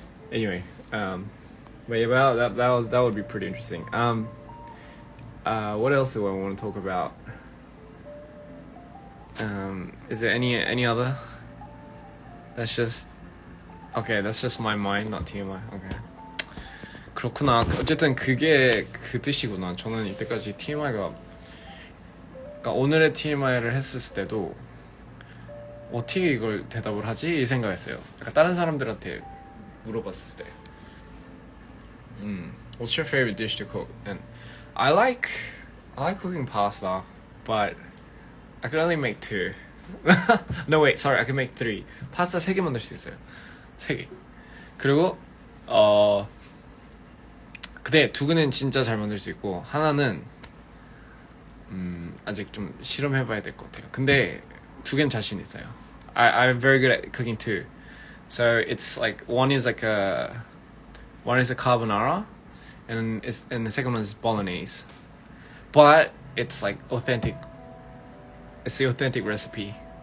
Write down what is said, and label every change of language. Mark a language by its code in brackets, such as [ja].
[en] Anyway, but yeah, that would be pretty interesting. What else do I want to talk about? Is there any other? That's just my mind, not TMI. [ko] Okay. 그렇구나. 어쨌든 그게 그 뜻이구나. 저는 이때까지 TMI가, 그러니까 오늘의 TMI를 했을 때도 어떻게 이걸 대답을 하지? 이 생각했어요. 약간 다른 사람들한테 물어봤을 때. [en] What's your favorite dish to cook? And I like cooking pasta, but I can only make 2. No wait, sorry, I can make 3. [ko] 파스타 3개 만들 수 있어요. 3개. 그리고 근데 2개는 진짜 잘 만들 수 있고 하나는 아직 좀 실험해봐야 될 것 같아요. 근데 2개는 자신 있어요. [en] I'm very good at cooking too. So it's like one is a carbonara, and the second one is bolognese. But it's like authentic. It's the authentic recipe.